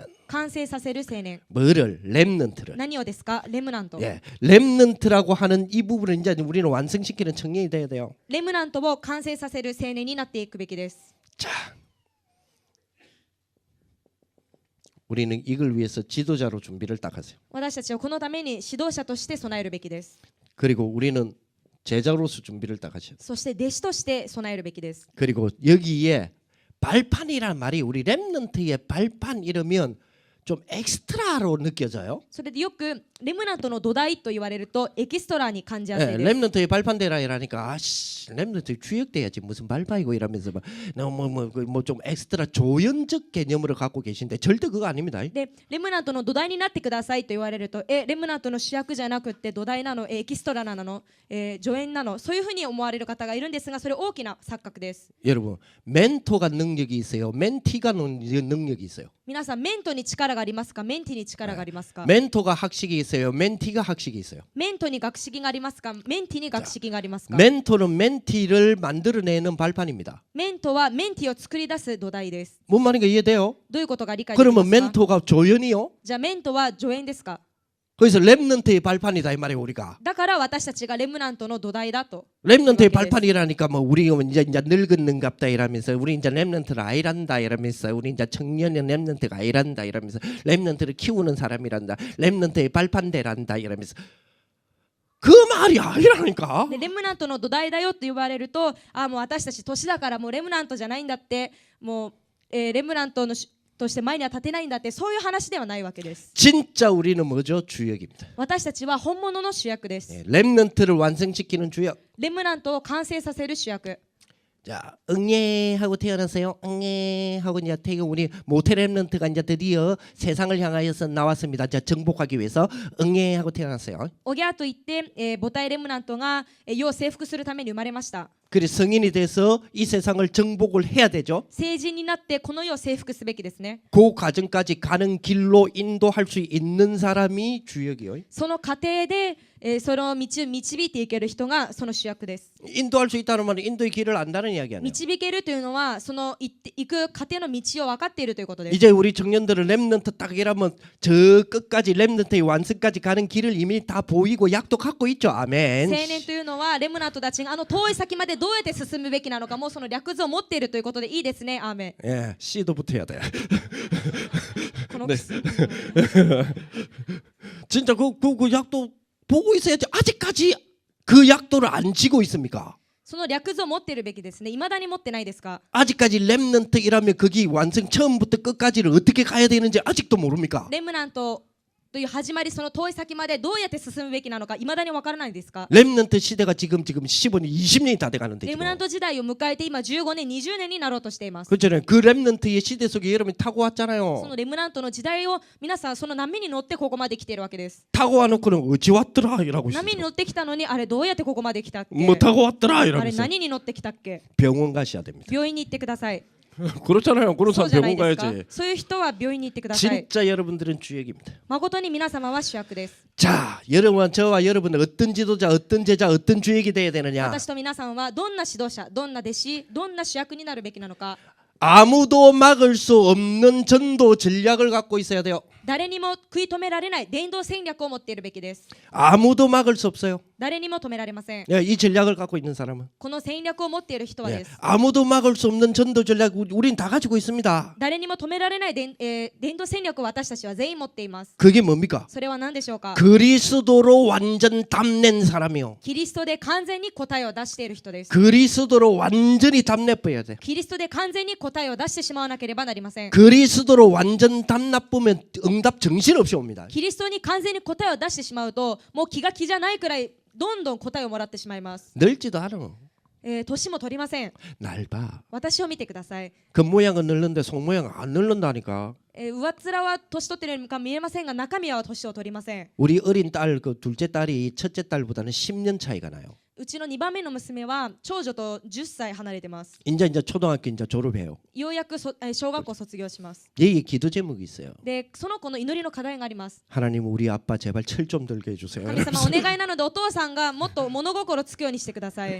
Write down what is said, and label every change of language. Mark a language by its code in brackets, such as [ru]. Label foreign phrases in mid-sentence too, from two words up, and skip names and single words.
[ja] 完成させる青年 [ko] 뭐를? 렘넌트를. [ja] 何をですか？レムナント、 [ko] 예, 렘넌트라고 하는 이 부분을 이제 우리는 완성시키는 청년이 돼야 돼요. [ja] レムナントを完成させる青年になっていくべきです。 [ko] 자, 우리는 이걸 위해서 지도자로 준비를 딱 하세요. [ja] 私たちはこのために指導者として備えるべきです。 [ko] 그리고 우리는 제자로서 준비를 딱 하셔야 돼요. [ja] そして弟子として備えるべきです。 [ko] 그리고 여기에 발판이란 말이 우리 렘넌트의 발판 이러면 좀 엑스트라로 느껴져요. [ja] それでよくレムナントの土台と言われるとエキストラに感じやすい [ko] 예, [ja] です。 [ko] 렘넌트의 발판대라 이러니까 아씨 렘넌트 주역돼야지 무슨 발판이고 이러면서 뭐좀 엑스트라 조연적 개념으로 갖고 계신데 절대 그거 아닙니다. [ja] でレムナントの土台になってくださいと言われるとレムナントの主役じゃなくって土台なの、エキストラなの、助演なの、そういうふうに思われる方がいるんですがそれ大きな錯覚です。 [ko] 여러분 멘토가 능력이 있어요. 멘티가 능력이 있어요. [ja] 皆さんメントに力がありますか？メンティに力がありますか？ [ko] 멘토가 학식이 있어요. 멘티가 학식이 있어요. [ja] メントに学識がありますか？メンティに学識がありますか？ [ko] 멘토는 멘티를 만들어내는 발판입니다. [ja] メントはメンティを作り出す土台です。 [ko] 뭔 말인가 이해돼요? [ja] どういうことが理解できます [ko] 그러면 [ja] か？ [ko] 멘토가 조연이요? [ja] じゃあメントは助演ですか？ [ko] 그래서 렘넌트의 발판이다 이 말이에요 우리가. [ja] だから私たちがレムナントの土台だと。 [ko] 렘넌트의 발판이라니까 뭐 우리 이제 늙었는갑다 이러면서 우리 이제 렘넌트를 아이란다 이러면서 우리 이제 청년의 렘넌트가 아이란다 이러면서 렘넌트를 키우는 사람이란다 렘넌트의 발판대란다 이러면서 그 말이 아니라니까. [ja] でレムナントの土台だよと言われるともう私たち年だからもうレムナントじゃないんだってもう、レムナントのとして前には立てないんだってそういう話ではないわけです。 [ko] 진짜 우리는 뭐죠? 주역입니다. [ja] 私たちは本物の主役です。 [ko] 예, 렘넌트를 완성시키는 주역. [ja] レムナントを完成させる主役。 [ko] 자, 응애 하고 태어났어요. 응애 하고 이제 태어 우리 모태 렘넌트가 이제 드디어 세상을 향하여서 나왔습니다. 자, 정복하기 위해서 응애 하고 태어났어요. [ja] おぎゃーと言って、母体レムナントが、世を征服するために生まれました。 [ko] 그래 성인이 돼서 이 세상을 정복을 해야 되죠. [ja] 成人になってこの世を征服すべきですね。 [ko] 그 과정까지 가는 길로 인도할 수 있는 사람이 주역이요. [ja] その過程で、その道を導いていける人がその主役です。 [ko] 인도할 수 있다는 말은 인도의 길을 안다는 이야기 아니에요. [ja] 導けるというのはその行く過程の道を分かっているということです。 [ko] 이제 우리 청년들은 렘넌트 딱 이라면 저 끝까지 렘넌트의 완성까지 가는 길을 이미 다 보이고 약도 갖고 있죠. [ja] 青 [ko] 아멘. [ja] 年というのはレムナントたちが遠い先までどうやって進むべきなのかもうその略図を持っているということでいいですね。アーメン。 [ko] 예, C도 붙어야 돼. [ja] この [ko] 네. 진짜 그 약도 보고 있어야지. 아직까지 그 약도를 안 지고 있습니까? [ja] その略図を持っているべきですね。未だに持ってないですか？ [ko] 아직까지 렘넌트이라면 거기 완성 처음부터 끝까지를 어떻게 가야 되는지 아직도 모릅니까? [ja] レムナントという始まりその遠い先までどうやって進むべきなのか未だに分からないですか？ [ko] 렘넌트 시대가 지금 15년, 20년이 다 돼가는데 [ja] レムナン [ko] 지금. [ja] ト時代を迎えて今15年20年になろうとしています。 [ko] 그렇잖아요. 그 렘넌트의 시대 속에 여러분이 타고 [ja] そ [ko] 왔잖아요. [ja] のレムナントの時代を皆さんその波に乗ってここまで来ているわけです。 [ko] 타고 와놓고는 어찌 왔더라 이라고 [ja] 波に [ko] 있어요. [ja] 乗ってきたのにあれどうやってここまで来たっけ？ [ko] 뭐 타고 왔더라 [ja] あ [ko] 이라고 [ja] れ [ko] 있어요. [ja] 何に乗ってきたっけ？ [ko] 병원 가셔야 됩니다. [ja] 病院に行ってください。 [ko] 그렇잖아요. 그런 [ja] そう [ko] 사람 [ja] じゃない [ko] 병원 [ja] ですか [ko] 가야지. [ja] そういう人は病院に行ってください。 [ko] 진짜 여러분들은 주역입니다. [ja] 誠に皆様は主役です。 [ko] 자, 여러분 저와 여러분은 어떤 지도자, 어떤 제자, 어떤 주역이 돼야 되느냐? [ja] 私と皆さんはどんな指導者、どんな弟子、どんな主役になるべきなのか。 [ko] 아무도 막을 수 없는 전도 전략을 갖고 있어야 돼요. [ja] 誰にも食い止められない伝道戦略を持っているべきです。 [ko] 아무도 막을 수 없어요. [ja] 誰にも止められません。 [ko] 예, 이 전략을 갖고 있는 사람은 [ja] この戦略を持っている人は [ko] 예, [ja] です。 [ko] 아무도 막을 수 없는 전도 전략 우린 다 가지고 있습니다. [ja] 誰にも止められない伝道戦略を私たちは全員持っています。 [ko] 그게 뭡니까? [ja] それは何でしょうか？ [ko] 그리스도로 완전 담낸 사람이요. [ja] キリストで完全に答えを出している人です。 [ko] 그리스도로 완전히 담내버려야 돼. [ja] キリストで完全に答えを出してしまわなければなりません。 [ko] 그리스도로 완전 담나쁘면 응답 정신없이 옵니다. [ja] キリストに完全に答えを出してしまうともう気が気じゃないくらいどんどん答えをもらってしまいます。 [ko] 늙지도 않아. [ja] 年も取りません。 [ko] 날 봐. [ja] 私を見てください。 [ko] 겉모양은 늙는데 속모양은 안 늙는다니까. [ja] 上っ面は年取っているようにか見えませんが中身は年を取りません。 [ko] 우리 어린 딸 그 둘째 딸이 첫째 딸보다는 10년 차이가 나요. [ja] うちの2番目の娘は長女と10歳離れてます。 [ko] 이제 초등학교 이제 졸업해요. [ja] ようやく小学校卒業します。 [ko] 얘기 기도 제목이 있어요. [ja] でその子の祈りの課題があります。 [ko] 하나님 우리 아빠 제발 철 좀 들게 해주세요. [ja] 神様お願いなのでお父さんがもっと物心つくようにしてください。